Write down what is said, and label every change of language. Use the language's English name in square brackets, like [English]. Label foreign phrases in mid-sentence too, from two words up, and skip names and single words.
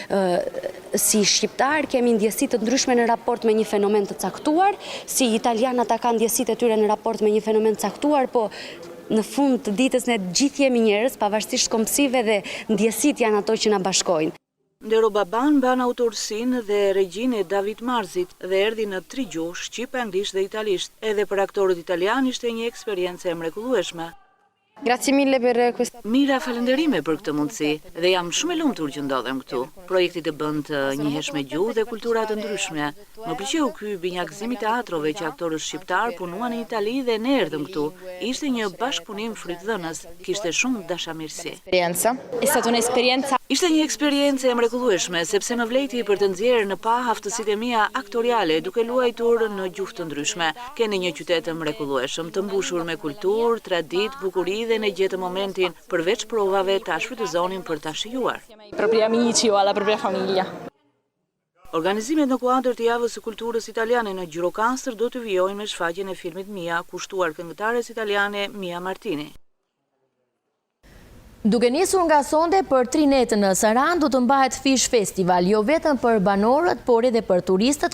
[Albanian] Si shqiptar kemi ndjesi të ndryshme në raport me një fenomen të caktuar, si italian ata kanë ndjesitë e tyre në raport me një fenomen të caktuar, po në fund të ditës ne gjithë jemi njerëz, pavarësisht kombësive, dhe ndjesitë janë ato që na bashkojnë. Ndero Baban mban autorsinë dhe regjinë e David Marzit dhe erdhi në 3 gjuhë, shqip, anglisht dhe italisht. Edhe për aktorët italian ishte një eksperiencë e mrekullueshme. [Italian] Grazie mille per questa. [Albanian] Mira, falenderime për këtë mundësi dhe jam shumë e lumtur që ndodhem këtu. Projekti të bën të njiheshme gjuhë dhe kultura të ndryshme. Më pëlqeu ky binjakëzim i teatrove që aktorët shqiptar punuan në Itali dhe ne erdhëm këtu. Ishte një bashkëpunim frytëdhënës, kishte shumë dashamirësi. [Italian] È stata un'esperienza. [Albanian] Ishte një eksperiencë e mrekullueshme, sepse më vleti për të nxjerrë në pa aftësitë e mia aktoriale duke luajtur në gjuhë të ndryshme. Keni një qytet të mrekullueshëm, të mbushur me kulturë, traditë, bukuri dhe ne gjetëm momentin përveç provave ta shfrytëzonin për ta shijuar. [Italian] Propri amici o alla propria famiglia. [Albanian] Organizimet në kuadër të javës së kulturës italiane në Gjirokastër do të vijojnë me shfaqjen e filmit Mia, kushtuar këngëtares italiane Mia Martini. Duke nisur nga sonde për 3 netë në Saran, do të mbahet Fish Festival, jo vetëm për banorët, por edhe për turistët.